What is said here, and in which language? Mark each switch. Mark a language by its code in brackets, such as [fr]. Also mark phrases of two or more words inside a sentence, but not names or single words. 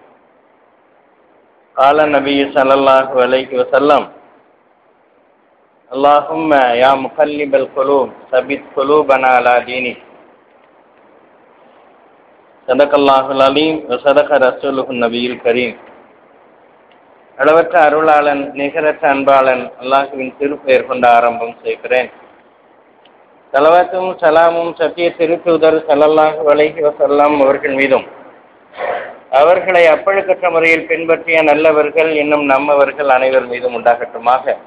[ar] قال النبي صلى الله عليه وسلم: اللهم يا مقلب القلوب ثبت قلوبنا على دينك. صدق الله العظيم وصدق رسوله النبي الكريم. [ta] அளவற்ற அருளாளன் நிகரற்ற அன்பாளன் அல்லாஹுவின் திருப்பெயர் கொண்டு ஆரம்பம் செய்கிறேன். ஸலவாத்தும் சலாமும் சத்திய திருத்தூதர் [ar] صلى الله عليه وسلم [ta] அவர்கள் மீதும், அவர்களை அப்பழுக்கற்ற முறையில் பின்பற்றிய நல்லவர்கள் இன்னும் நம்மவர்கள் அனைவர் மீதும் உண்டாகட்டுமாக.